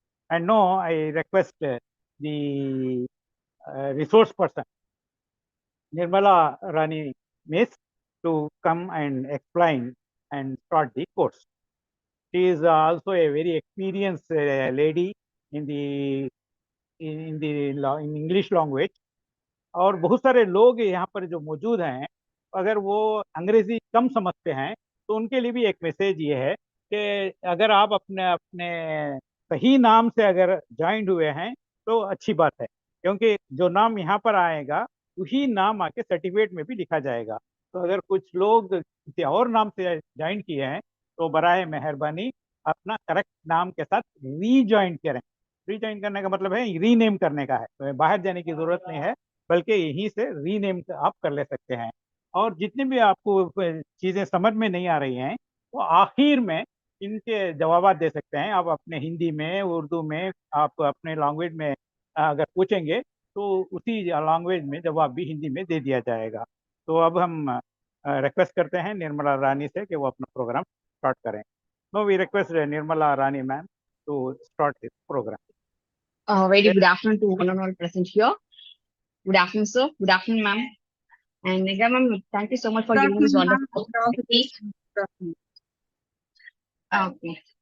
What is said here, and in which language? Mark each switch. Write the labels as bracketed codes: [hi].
[en] And now I request the resource person, Nirmala Rani Miss, to come and explain and start the course. She is also a very experienced lady in the in English language. [hi] और बहुत सारे लोग यहाँ पर जो मौजूद हैं, अगर वो अंग्रेजी कम समझते हैं तो उनके लिए भी एक मैसेज ये है कि अगर आप अपने अपने सही नाम से अगर ज्वाइंट हुए हैं तो अच्छी बात है, क्योंकि जो नाम यहाँ पर आएगा वही नाम आके सर्टिफिकेट में भी लिखा जाएगा। तो अगर कुछ लोग किसी और नाम से ज्वाइन किए हैं तो बराए मेहरबानी अपना करेक्ट नाम के साथ रीज्वाइन करें। रीज्वाइन करने का मतलब है रीनेम करने का है, तो बाहर जाने की जरूरत नहीं है, बल्कि यहीं से रीनेम आप कर ले सकते हैं। और जितनी भी आपको चीजें समझ में नहीं आ रही हैं वो आखिर में इनके जवाब दे सकते हैं। आप अपने हिंदी में, उर्दू में, आप अपने लैंग्वेज में अगर पूछेंगे तो उसी लैंग्वेज में जवाब भी हिंदी में दे दिया जाएगा। तो अब हम रिक्वेस्ट करते हैं निर्मला रानी से कि वो अपना प्रोग्राम स्टार्ट करें। [en] Now we request Nirmala Rani ma'am to start this programme. Very good afternoon to one and all present here. Good afternoon, sir. Good afternoon, ma'am. And again, ma'am, thank you so much for giving this wonderful opportunity. Okay.